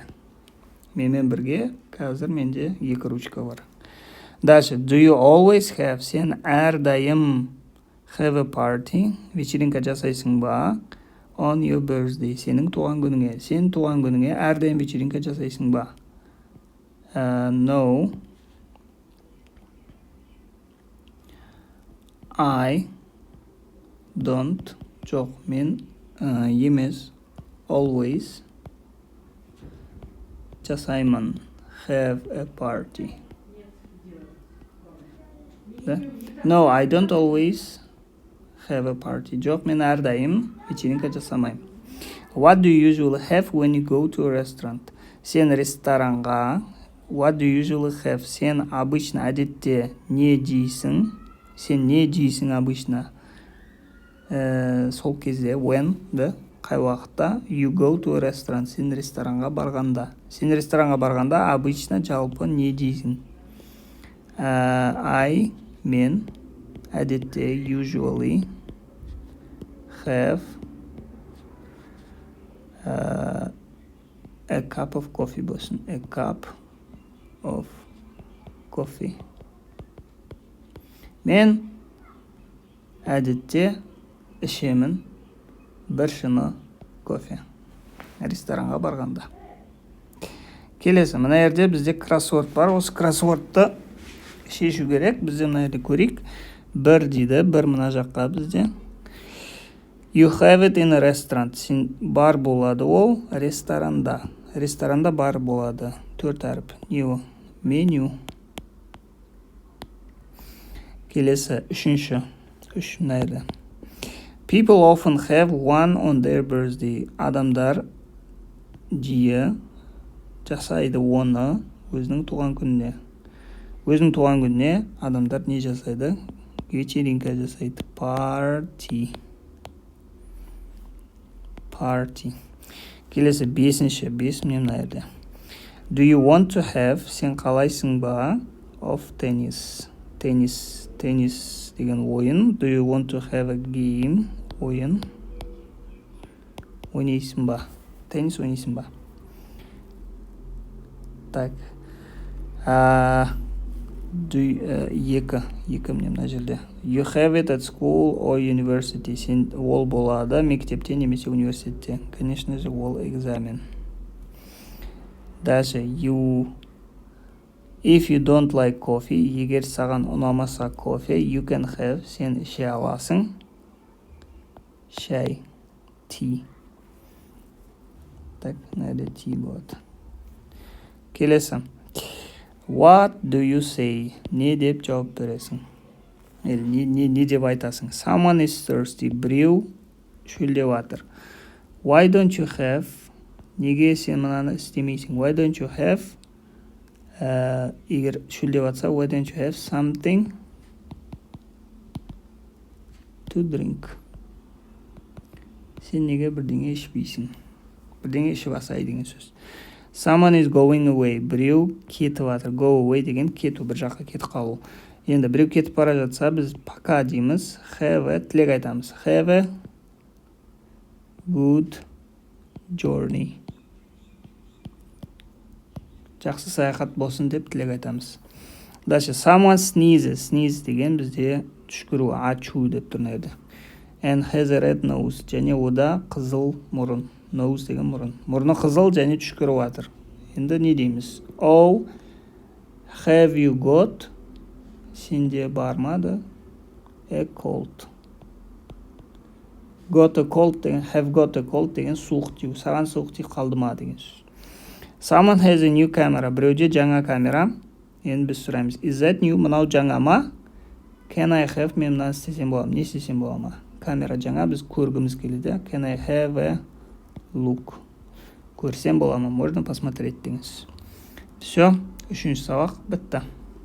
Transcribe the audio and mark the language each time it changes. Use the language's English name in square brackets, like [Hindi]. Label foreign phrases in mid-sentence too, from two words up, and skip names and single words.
[Kazakh] Менімен бірге қазір менде 2 ручка бар. [Russian] Дальше. [English] Do you always have? [Kazakh] Сен әрдайым [English] have a party. [Kazakh] Вечеринка жасайсың ба? [English] on your birthday. [Kazakh] Сенің туған күніңе. Сен туған күніңе әрдайым вечеринка жасайсың ба? [English] No. I don't. [Kazakh] Жоқ, мен емес. Always жасаймын. [English] Have a party. No, I don't always have a party. [Kazakh] Жоқ, мен әрдайым вечеринка жасамаймын. [English] What do you usually have when you go to a restaurant? [Kazakh] Сен ресторанға. [English] What do you usually have? [Kazakh] Сен обычно әдетте не жейсің? Сен не жейсің обычно? Сол кезде when, да? Қай уақытта? [English] You go to a restaurant. [Kazakh] Сен ресторанға барғанда. Сен ресторанға барғанда обычно жалпы не жейсің? I, мен, әдетте, [English] usually, have a cup of coffee болсын. A cup of coffee. [Kazakh] Мен әдетте ішемін бір шыны кофе. Ресторанға барғанда. Келесі, мына жерде бізде кроссворд бар. Осы кроссвордты шешу керек. Бізде мына жерде көрейік. Бір дейді, бір мына жаққа бізде. [English] You have it in a restaurant. [Kazakh] Сен бар болады ол ресторанда. Ресторанда бар болады. 4 әріп. [English] New. Menu. [Kazakh] Келесі, үшінші. Үш мына жерде. [English] People often have one on their birthday. [Kazakh] Адамдар жиі жасайды оны өзінің туған күніне. Өзінің туған күніне адамдар не жасайды? Вечеринка жасайды. Party. Келесі бесінші. Бес міне мына жерде. [English] Do you want to have? [Kazakh] Сен қалайсың ба? [English] Of tennis. Tennis [Kazakh] деген ойын. [English] Do you want to have a game? [Kazakh] Ойын. Ойнайсың ба? Теннис ойнайсың ба? Так. Екі міне мына жерде. [English] You have it at school or university. [Kazakh] Сен ол болады мектепте немесе университетте. [Russian] Конечно же, [Kazakh] ол экзамен. Дальше. [English] If you don't like coffee, [Kazakh] егер саған ұнамаса кофе, [English] you can have, [Kazakh] сен іше аласың. Шай. Tea. Так, нәрде tea болады. Келесі. [English] What do you say? [Kazakh] Не деп жауап бересің? Не деп айтасың? [English] Someone is thirsty. [Kazakh] Біреу шөлдеп жатыр. [English] Why don't you have? [Kazakh] Неге сен мынаны істемейсің? [English] Why don't you have? [Kazakh] Егер шөлдеп жатса, [English] why don't you have something to drink? [Kazakh] Сен неге бірдеңе ішпейсің? Бірдеңе ішіп асай деген сөз. [English] Someone is going away. [Kazakh] Біреу кетіп жатыр. [English] Go away [Kazakh] деген кету, бір жаққа кетіп қалу. Енді біреу кетіп бара жатса, біз пока дейміз. [English] Have a, [Kazakh] тілек айтамыз. [English] Have a good journey. [Kazakh] Жақсы саяхат болсын деп тілек айтамыз. [Russian] Дальше, [English] someone sneezes. Sneeze [Kazakh] деген бізде түшкіру, ачу деп тұр нәрді. [English] And has a red nose. [Kazakh] Және ода қызыл мұрын. Nose деген мұрын. Мұрны қызыл және түшкіріп жатыр. Енді не дейміз? [English] Oh, have you got? [Kazakh] Сенде бармады? [English] A cold. Got a cold деген, have got a cold [Kazakh] деген суық тию. Саған суық тиіп қалды ма деген сөз. [English] Someone has a new camera. [Kazakh] Біреуде жаңа камера. Енді біз сұраймыз. [English] Is that new? [Kazakh] Мынау жаңа ма? [English] Can I have? [Kazakh] Мен мынаны істесем бола ма? Не істесем бола ма? Камера жаңа, біз көргіміз келеді. [English] Can I have a look? [Kazakh] Көрсем бола ма? [Russian] Можно посмотреть [Kazakh] деңіз. Все, үшінші сабақ бітті.